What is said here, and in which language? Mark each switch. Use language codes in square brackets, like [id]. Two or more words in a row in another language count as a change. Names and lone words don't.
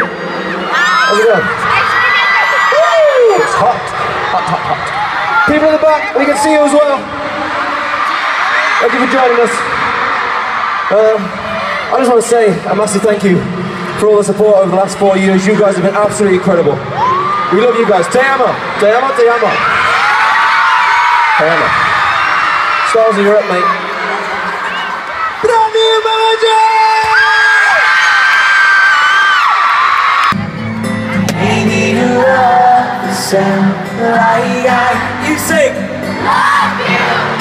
[en] How's it going? Woo! It's hot. Hot, hot, hot. People in the back, we can see you as well. Thank you for joining us. I just want to say a massive thank you for all the support over the last 4 years. You guys have been absolutely incredible. We love you guys. [es] Te amo. Te amo, te amo. Te amo. [en] Stars of Europe, mate. You sing. Love you.